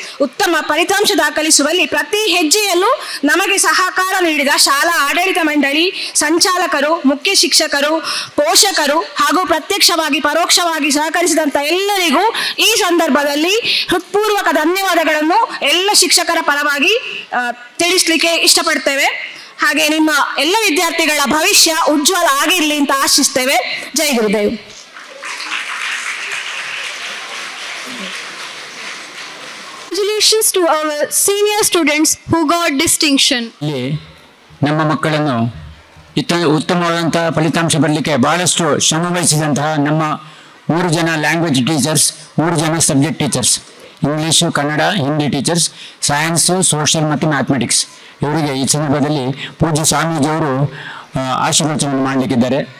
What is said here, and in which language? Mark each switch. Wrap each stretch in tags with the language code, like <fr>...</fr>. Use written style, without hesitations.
<kn>ಉತ್ತಮ ಫಲಿತಾಂಶ ದಾಖಲಿಸುವಲ್ಲಿ ಪ್ರತಿ ಹೆಜ್ಜೆಯಲ್ಲೂ ನಮಗೆ ಸಹಕಾರ ನೀಡಿದ ಶಾಲಾ ಆಡಳಿತ ಮಂಡಳಿ, ಸಂಚಾಲಕರು, ಮುಖ್ಯ ಶಿಕ್ಷಕರು, ಪೋಷಕರು ಹಾಗೂ ಪ್ರತ್ಯಕ್ಷವಾಗಿ ಪರೋಕ್ಷವಾಗಿ ಸಹಕರಿಸಿದಂತ ಎಲ್ಲರಿಗೂ ಈ ಸಂದರ್ಭದಲ್ಲಿ ಹೃತ್ಪೂರ್ವಕ ಧನ್ಯವಾದಗಳನ್ನು ಎಲ್ಲ ಶಿಕ್ಷಕರ ಪರವಾಗಿ ತಿಳಿಸ್ಲಿಕ್ಕೆ ಇಷ್ಟಪಡ್ತೇವೆ. ಹಾಗೆ ನಿಮ್ಮ ಎಲ್ಲ ವಿದ್ಯಾರ್ಥಿಗಳ ಭವಿಷ್ಯ ಉಜ್ವಲ ಆಗಿರಲಿ ಅಂತ ಆಶಿಸ್ತೇವೆ. ಜೈ Gurudev.</kn> <en>Congratulations to our senior students who got distinction.</en> <kn>ಇಲ್ಲಿ ನಮ್ಮ ಮಕ್ಕಳನ್ನು ಉತ್ತಮವಾದಂತಹ ಫಲಿತಾಂಶ ಬರಲಿಕ್ಕೆ ಬಹಳಷ್ಟು ಶ್ರಮ ವಹಿಸಿದಂತಹ ನಮ್ಮ 3 ಜನ ಲ್ಯಾಂಗ್ವೇಜ್ ಟೀಚರ್ಸ್, 3 ಜನ subject teachers, English, Kannada, Hindi teachers, science, social ಮತ್ತು ಮ್ಯಾಥಮೆಟಿಕ್ಸ್, ಇವರಿಗೆ ಈ ಸಂದರ್ಭದಲ್ಲಿ ಪೂಜ್ಯ ಸ್ವಾಮೀಜಿಯವರು ಆಶೀರ್ವಚನ ಮಾಡಲಿಕ್ಕಿದ್ದಾರೆ.</kn>